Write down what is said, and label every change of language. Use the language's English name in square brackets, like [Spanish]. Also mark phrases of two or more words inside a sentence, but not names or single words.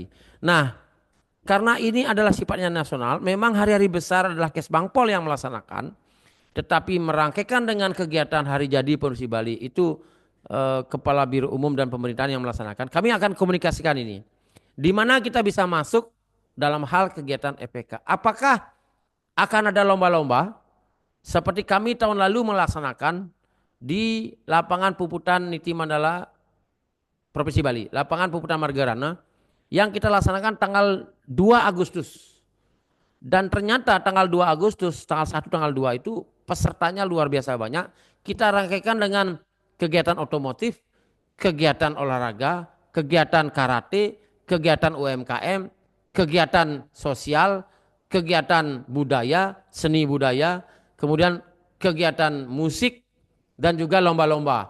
[Indonesian] Nah, karena ini adalah sifatnya nasional, memang hari-hari besar adalah Kesbangpol yang melaksanakan, tetapi merangkaikan dengan kegiatan hari jadi Provinsi Bali itu Kepala Biro Umum dan Pemerintahan yang melaksanakan. Kami akan komunikasikan ini. Di mana kita bisa masuk dalam hal kegiatan EPK. Apakah akan ada lomba-lomba? Seperti kami tahun lalu melaksanakan di lapangan Puputan Niti Mandala Provinsi Bali, lapangan Puputan Margarana yang kita laksanakan tanggal 2 Agustus. Dan ternyata tanggal 2 Agustus, tanggal 1 tanggal 2 itu pesertanya luar biasa banyak. Kita rangkaikan dengan kegiatan otomotif, kegiatan olahraga, kegiatan karate, kegiatan UMKM, kegiatan sosial, kegiatan budaya, seni budaya, kemudian kegiatan musik dan juga lomba-lomba.